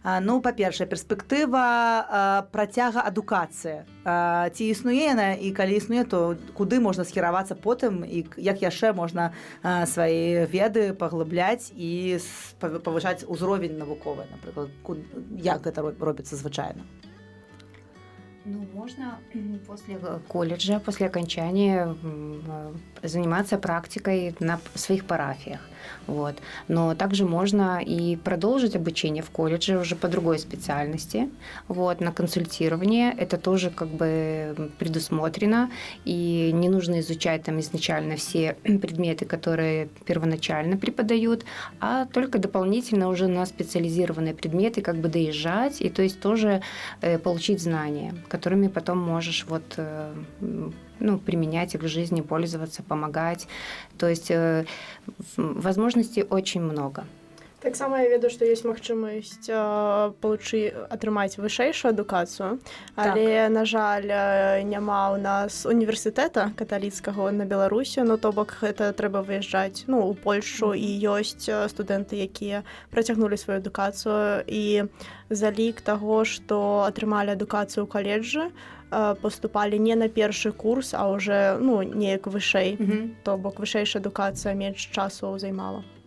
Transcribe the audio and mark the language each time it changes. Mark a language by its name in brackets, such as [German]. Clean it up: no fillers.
[Belarusian] Ну, па-першае, перспектыва працяга адукацыі. Ці існуе яна, і калі існуе, то куды можна схіравацца потым, і як яшчэ можна свае веды паглыбляць і павышаць узровень навуковы, напрыклад, як гэта робіцца звычайна? [Russian] Ну, можно после колледжа, после окончания заниматься практикой на своих парафиях. Вот. Но также можно и продолжить обучение в колледже уже по другой специальности, вот, на консультирование. Это тоже как бы предусмотрено, и не нужно изучать там изначально все предметы, которые первоначально преподают, а только дополнительно уже на специализированные предметы как бы доезжать, и то есть тоже получить знания, которыми потом можешь вот, ну, применять их в жизни, пользоваться, помогать. То есть возможностей очень много. [Belarusian] Так само я ведаю, што ёсць магчымасць атрымаць вышэйшую адукацыю, але, на жаль, няма ў нас універсітэта каталіцкага на Беларусі, ну, то бок гэта трэба выязджаць, ну, у Польшу, і ёсць студэнты, якія працягнулі сваю адукацыю, і за лік таго, што атрымалі адукацыю ў каледжы, поступалі не на першы курс, а ўжо, ну, неяк вышэй, то бок вышэйшая адукацыя менш часу займала.